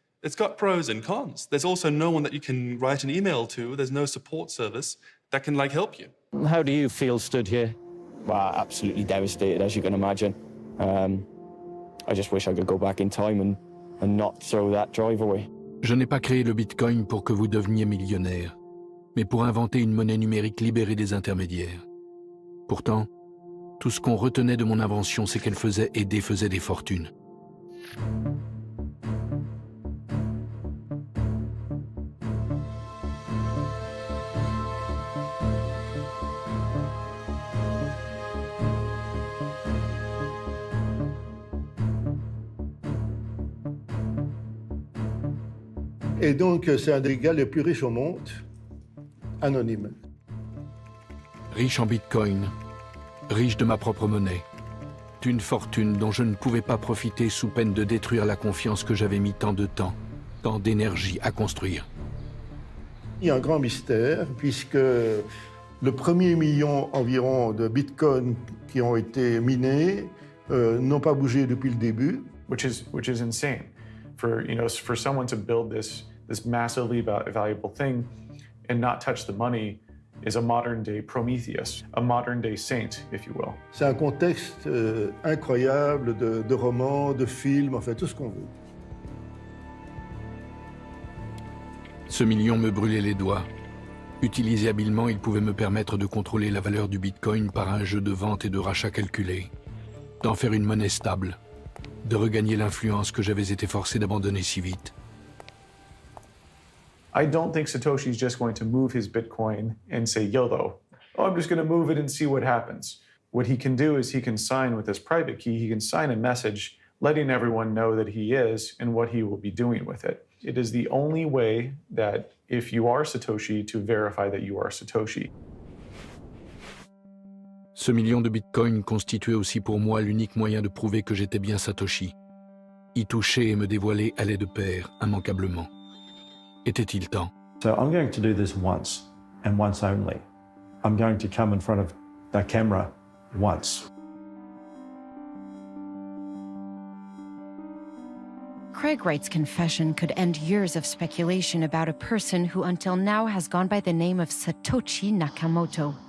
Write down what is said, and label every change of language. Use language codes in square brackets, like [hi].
[en] It's got pros and cons. There's also no one that you can write an email to. There's no support service that can help you. How do you feel stood here? Well, absolutely devastated, as you can imagine. I just wish I could go back in time and not throw that drive away. [fr] Je n'ai pas créé le Bitcoin pour que vous deveniez millionnaire, mais pour inventer une monnaie numérique libérée des intermédiaires. Pourtant, tout ce qu'on retenait de mon invention, c'est qu'elle faisait et défaisait des fortunes. Et donc, c'est un des gars les plus riches au monde, anonyme. Riche en bitcoin, riche de ma propre monnaie. Une fortune dont je ne pouvais pas profiter sous peine de détruire la confiance que j'avais mis tant de temps, tant d'énergie à construire. Il y a un grand mystère, puisque le premier million environ de bitcoins qui ont été minés n'ont pas bougé depuis le début. [en] Which is insane. For someone to build this massively valuable thing and not touch the money is a modern-day Prometheus, a modern-day saint, if you will. [fr] C'est un contexte incroyable de romans, de films, enfin tout ce qu'on veut. Ce million me brûlait les doigts. Utilisé habilement, il pouvait me permettre de contrôler la valeur du bitcoin par un jeu de vente et de rachat calculé, d'en faire une monnaie stable, de regagner l'influence que j'avais été forcé d'abandonner si vite. [en] I don't think Satoshi's just going to move his Bitcoin and say YOLO. Oh, I'm just going to move it and see what happens. What he can do is he can sign with his private key, he can sign a message letting everyone know that he is and what he will be doing with it. It is the only way that if you are Satoshi, to verify that you are Satoshi. [fr] Ce million de bitcoins constituait aussi pour moi l'unique moyen de prouver que j'étais bien Satoshi. Y toucher et me dévoiler allait de pair, immanquablement. Était-il temps? [en] So I'm going to do this once, and once only. I'm going to come in front of the camera once. Craig Wright's confession could end years of speculation about a person who until now has gone by the name of Satoshi Nakamoto.